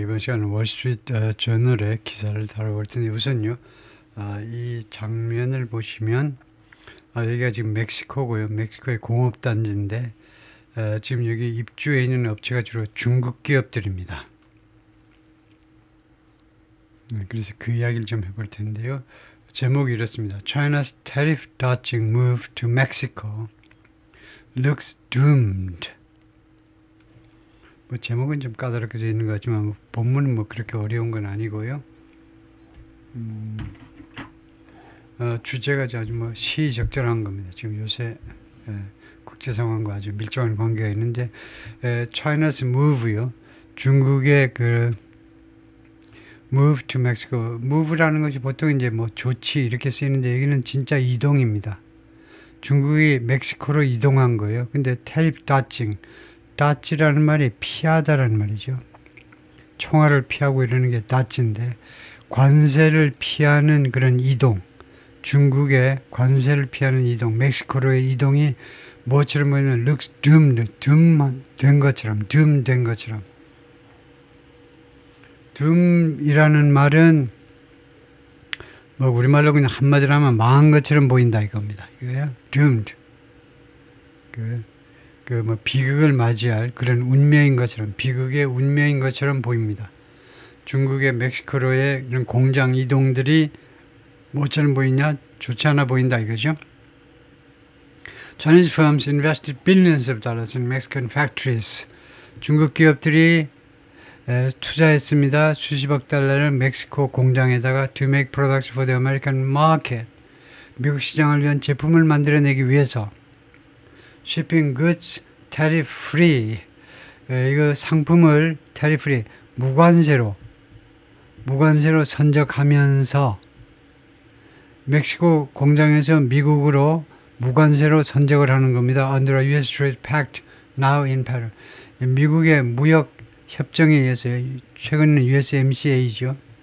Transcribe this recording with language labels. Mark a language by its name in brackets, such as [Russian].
[Korean] 이번 시간은 월스트리트 저널의 기사를 다뤄볼 텐데, 우선요, 이 장면을 보시면, 여기가 지금 멕시코고요. 멕시코의 공업단지인데, 지금 여기 입주해 있는 업체가 주로 중국 기업들입니다. 그래서 그 이야기를 좀 해볼 텐데요. 제목이 이렇습니다. [English] China's tariff dodging move to Mexico looks doomed. [Korean] 뭐 제목은 좀 까다롭게 되어 있는 것 같지만 본문은 뭐 그렇게 어려운 건 아니고요. 주제가 아주 뭐 시의적절한 겁니다. 지금 요새 국제 상황과 아주 밀접한 관계가 있는데, [English] China's move [Korean] 요. 중국의 그 [English] move to Mexico. [Korean] move라는 것이 보통 이제 뭐 조치 이렇게 쓰이는데 여기는 진짜 이동입니다. 중국이 멕시코로 이동한 거예요. 근데 [English] tariff dodging. [Korean] dodge라는 말이 피하다라는 말이죠. 총알을 피하고 이러는 게 dodge인데, 관세를 피하는 그런 이동, 중국의 관세를 피하는 이동, 멕시코로의 이동이 뭐처럼 보이면 [English] looks doomed, [Korean] doom 된 것처럼, doom 된 것처럼. doom이라는 말은 뭐 우리말로 그냥 한마디로 하면 망한 것처럼 보인다 이겁니다. 이거야, doomed. 뭐 비극을 맞이할 그런 운명인 것처럼, 비극의 운명인 것처럼 보입니다. 중국의 멕시코로의 이런 공장 이동들이 뭐처럼 보이냐? 좋지 않아 보인다 이거죠. [English] Chinese firms invested billions of dollars in Mexican factories. [Korean] 중국 기업들이 투자했습니다. 수십억 달러를 멕시코 공장에다가 [English] to make products for the American market. [Korean] 미국 시장을 위한 제품을 만들어내기 위해서. [English] shipping goods tariff free. [Korean] 이거 상품을 tariff free 무관세로 선적하면서 멕시코 공장에서 미국으로 무관세로 선적을 하는 겁니다. [English] Under a U.S. Trade Pact now in peril. [Korean] 미국의 무역 협정에 의해서 최근에는 USMCA죠.